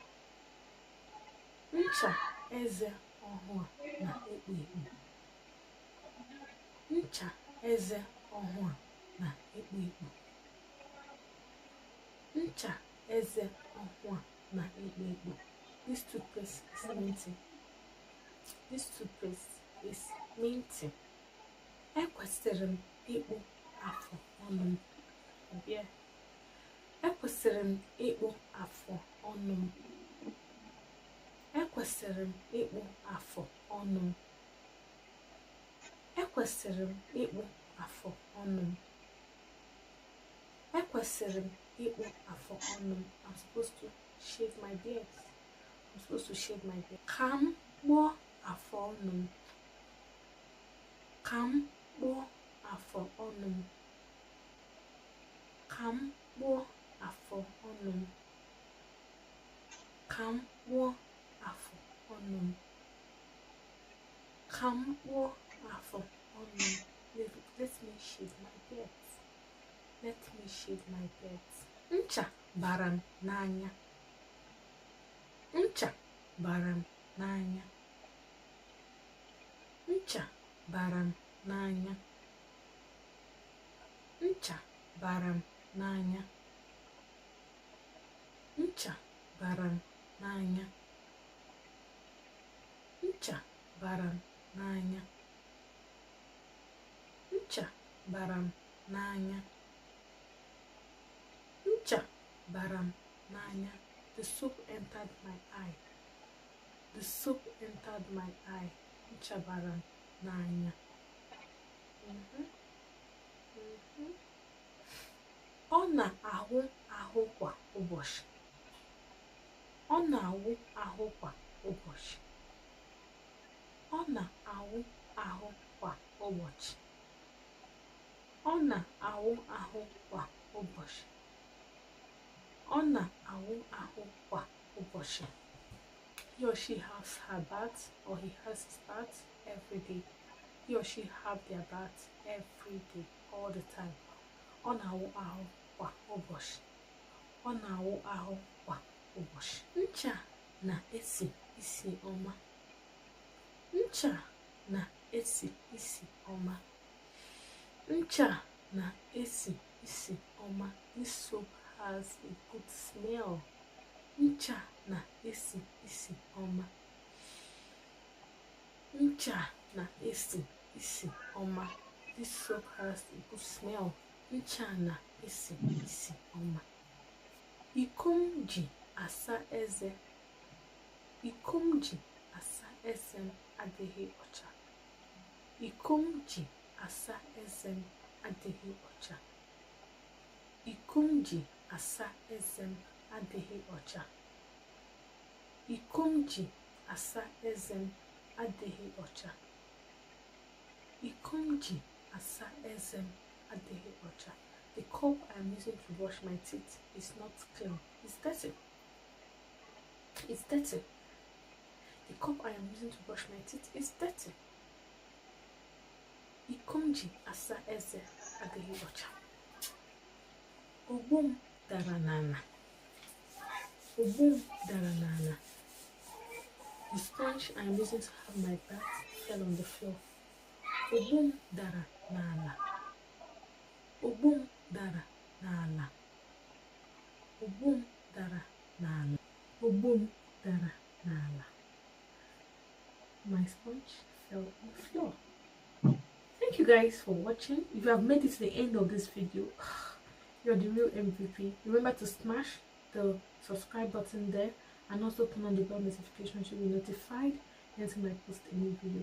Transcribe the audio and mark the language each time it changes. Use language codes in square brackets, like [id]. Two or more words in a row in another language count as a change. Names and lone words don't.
[ig] Ncha eze ọhụụ a na-ekpo ekpo. Ncha eze ọhụụ a na-ekpo ekpo. Ncha eze ọhụụ a na-ekpo ekpo. [en] This toothpaste is minty. This toothpaste is minty. [ig] Ekwesịrị m ịkpụ afọ ọnụ m. Ekwesịrị m ịkpụ afọ ọnụ m. Ekwesịrị m ịkpụ afọ ọnụ m. Ekwesịrị m ịkpụ afọ ọnụ m. Ekwesịrị m ịkpụ afọ ọnụ m. [en] I'm supposed to shave my beard. I'm supposed to shave my beard. [ig] Ka m kpụọ afọ ọnụ m. Ka m kpụọ afọ ọnụ m. Ka m kpụọ afọ ọnụ m. Ka m kpụọ afọ ọnụ m. Ka m kpụọ afọ ọnụ m. [en] Let me shave my beard. let me shade my beds. [ig] Ncha baram n'anya. Ncha baram n'anya. Ncha baram n'anya. Ncha baram n'anya. Ncha baram n'anya. Ncha baram n'anya. Ncha baram n'anya. Ncha baram n'anya. [en] The soap entered my eye. The soap entered my eye. [ig] Ncha baram n'anya. Ọ na-ahụ ahụ kwa ụbọchị. Ọ na-awụ ahụ kwa ụbọchị. Ọ na-awụ ahụ kwa ụbọchị. Ọ na-awụ ahụ kwa ụbọchị. Ọ na-awụ ahụ kwa ụbọchị. [en] He or she has her bath or he has his bath every day. He or she have their bath every day, all the time. [ig] Ọ na-awụ ahụ kwa ụbọchị. Ọ na-awụ ahụ kwa ụbọchị. Ncha na-esi isi ọma. Ncha na-esi isi ọma. Ncha na-esi isi ọma. [en] This soap has a good smell. [ig] Ncha na-esi isi ọma. Ncha na-esi isi ọma. [en] This soap has a good smell. [ig] Ncha na-esi isi ọma. Iko m ji asa eze. Iko m ji asa eze m adịghị ọcha. Iko m ji asa eze m adịghị ọcha. Iko m ji asa eze m adịghị ọcha. Iko m ji asa eze m adịghị ọcha. Iko m ji asa eze m adịghị ọcha. [en] The cup I'm using to brush my teeth is not clean. It's dirty. It's dirty. The cup I am using to brush my teeth is dirty. [ig] Iko m ji asa eze adịghị ọcha. Ogbo m dara n'ala. Ogbo m dara n'ala. [en] The sponge I'm using to have my bath fell on the floor. [ig] Ogbo m dara n'ala. Ogbo m dara n'ala. Ogbo m dara n'ala. Ogbo m dara n'ala. [en] My sponge fell on the floor. Thank you guys for watching. If you have made it to the end of this video, you're the real MVP. Remember to smash the subscribe button there and also turn on the bell notification to be notified anytime I post a new video.